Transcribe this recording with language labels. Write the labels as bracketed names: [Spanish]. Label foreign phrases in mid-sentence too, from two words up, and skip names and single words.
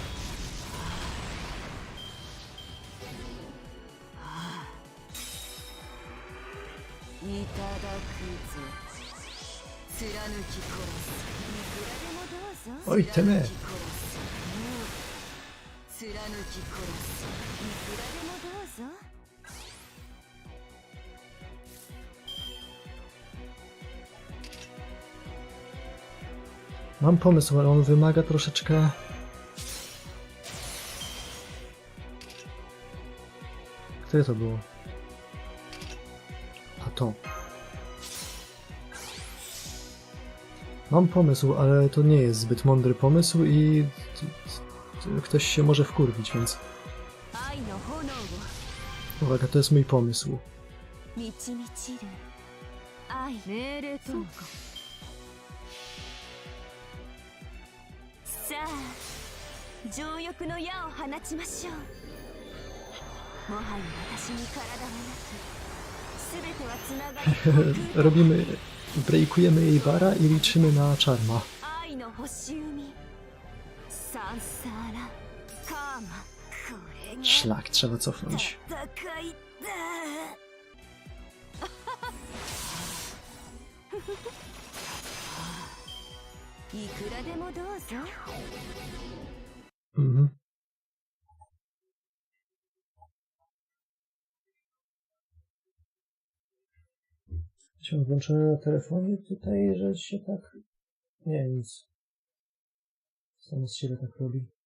[Japanese] いただくぞ。貫き殺す。いくらでもどうぞ。おいてめえ。貫き殺す。いくらでもどうぞ。 [Polish] Mam pomysł, ale on wymaga troszeczkę... Które to było? A to. Mam pomysł, ale to nie jest zbyt mądry pomysł i... Ktoś się może wkurwić, więc... Uwaga, to jest mój pomysł. [Japanese] さあ、情欲の矢を放ちましょう。もはや私に体はなく、すべてはつながり。 [Polish] Robimy... Breakujemy jej bara i liczymy na czarma. [Japanese] 愛の星海、サンサーラ、カーマ、これが [Polish] Szlak, trzeba cofnąć. [Japanese] 戦いだ。いくらでもどうぞ。 Mhm. [Polish] Się włączymy na telefonie tutaj, że się tak... Nie, nic. Samo z siebie tak robi.